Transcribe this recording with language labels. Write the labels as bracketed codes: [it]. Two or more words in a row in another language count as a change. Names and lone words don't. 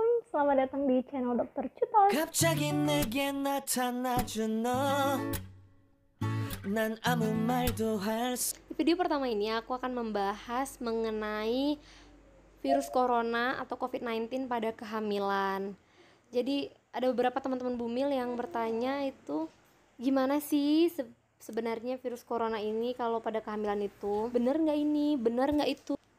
[id] selamat datang di channel Dokter Cutos. [ko] 갑자기 내게 나타나준 너. 난 아무 말도 [id] Di video pertama ini aku akan membahas mengenai virus corona atau COVID-19 pada kehamilan. Jadi ada beberapa teman-teman bumil yang bertanya itu gimana sih sebenarnya virus corona ini kalau pada kehamilan itu bener nggak ini, bener nggak itu.